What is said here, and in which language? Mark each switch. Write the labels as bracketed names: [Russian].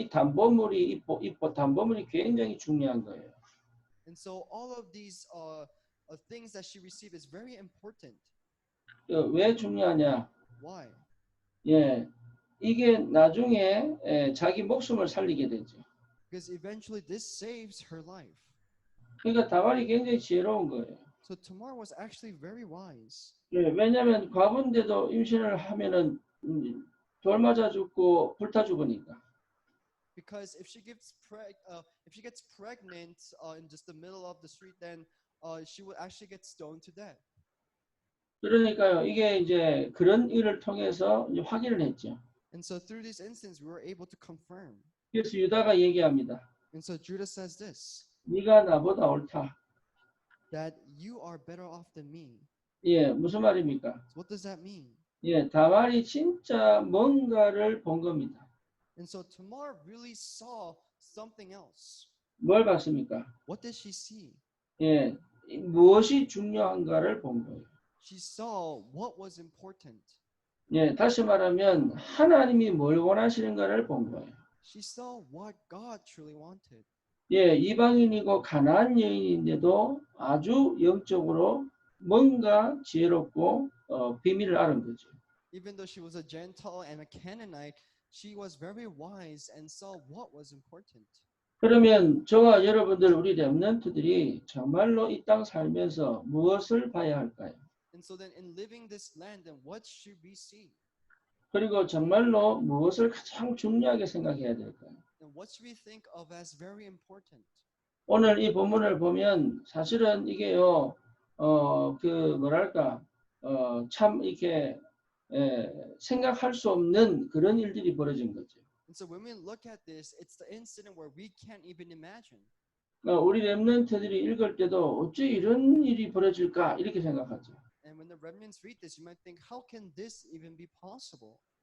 [Korean] 이 담보물이 담보물이 굉장히 중요한 거예요. [English] And so all of these things that she received is very important. [Korean] 왜 중요하냐? [English] Why? [Korean] 예, 이게 나중에 자기 목숨을 살리게 되죠. [English] Because eventually this saves her life. [Korean] 그러니까 다말이 굉장히 지혜로운 거예요. [English] So Tamar was actually very wise. [Korean] 예, 왜냐하면 과부인데도 임신을 하면은 돌 맞아 죽고 불타 죽으니까. [English] Because if she gets pregnant in just the middle of the street, then she would actually get stoned to death. [Korean] 그러니까요, 이게 이제 그런 일을 통해서 이제 확인을 했죠. [English] And so through this instance, we were able to confirm. [Korean] 그래서 유다가 얘기합니다. [English] And so Judah says this. [Korean] 네가 나보다 옳다. [English] That you are better off than me. [Korean] 예, 무슨 말입니까? [English] So what does that mean? [Korean] 예, 다말이 진짜 뭔가를 본 겁니다. [English] And so Tamar really saw something else. [Korean] 뭘 봤습니까? [English] What did she see? [Korean] 예, 무엇이 중요한가를 본 거예요. [English] She saw what was important. [Korean] 예, 다시 말하면 하나님이 뭘 원하시는가를 본 거예요. [English] She saw what God truly wanted. [Korean] 예, 이방인이고 가나안 여인인데도 아주 영적으로 뭔가 지혜롭고 비밀을 아는 거죠. [English] Even though she was a Gentile and a Canaanite, she was very wise and saw what was important. [Korean] 그러면 저와 여러분들 우리 렘넌트들이 정말로 이 땅 살면서 무엇을 봐야 할까요? [English] And so then in living this land, then what should we see? [Korean] 그리고 정말로 무엇을 가장 중요하게 생각해야 될까요? [English] And what should we think of as very important? [Korean] 오늘 이 본문을 보면 사실은 이게요, 참 이렇게 생각할 수 없는 그런 일들이 벌어진 거죠. [English] And so when we look at this, it's the incident where we can't even imagine. [Korean] 우리 렘넌트들이 읽을 때도 어째 이런 일이 벌어질까 이렇게 생각하죠. [English] And when the remnants read this, you might think, how can this even be possible?